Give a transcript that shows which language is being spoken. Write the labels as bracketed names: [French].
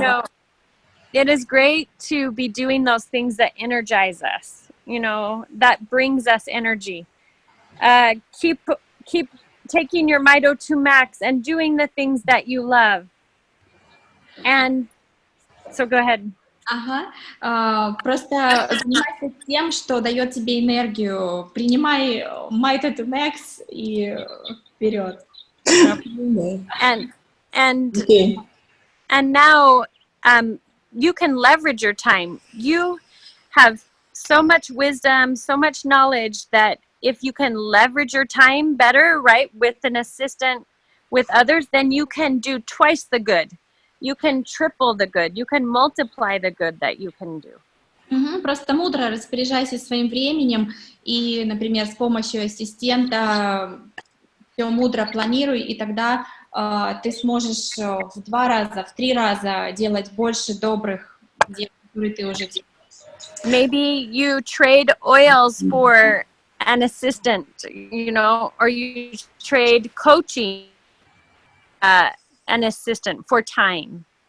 [English] know, it is great to be doing those things that energize us, you know, that brings us energy. Keep taking your Mito to max and doing the things that you love. And so go ahead. [Russian] Ага. Просто занимайся тем, что дает тебе энергию. Принимай Mito to Max и вперед. [English] And now you can leverage your time. You have so much wisdom, so much knowledge that if you can leverage your time better, right, with an assistant, with others, then you can do twice the good. You can triple the good. You can multiply the good that you can do. [Russian] Просто мудро распоряжайся своим временем и, например, с помощью ассистента все мудро планируй, и тогда ты сможешь в 2 раза, в 3 раза делать больше добрых дел, которые ты уже делаешь. [English] Maybe you trade oils for an assistant, you know, or you trade coaching an assistant for time.